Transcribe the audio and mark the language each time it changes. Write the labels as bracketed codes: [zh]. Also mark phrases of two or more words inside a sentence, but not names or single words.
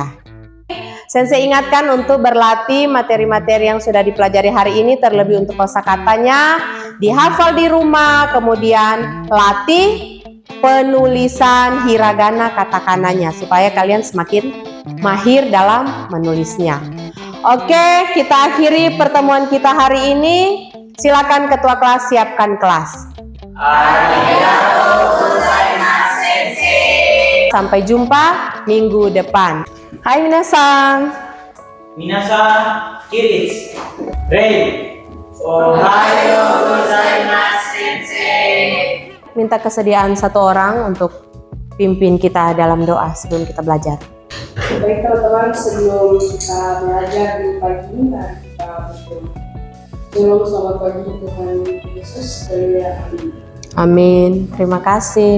[id] Sensei ingatkan untuk berlatih materi-materi yang sudah dipelajari hari ini, terlebih untuk kosakatanya dihafal di rumah, kemudian latih penulisan hiragana katakananya supaya kalian semakin mahir dalam menulisnya. Oke, kita akhiri pertemuan kita hari ini. Silakan ketua kelas siapkan kelas. Sampai jumpa minggu depan. [ja] はい、みなさん. みなさん、起立. Rei. おはようございます、先生. [id] Minta kesediaan satu orang untuk pimpin kita dalam doa sebelum kita belajar. Baik teman-teman, sebelum kita belajar di pagi ini, mari kita berdoa. Shalom, selamat pagi Tuhan Yesus. Haleluya. Amin. Terima kasih.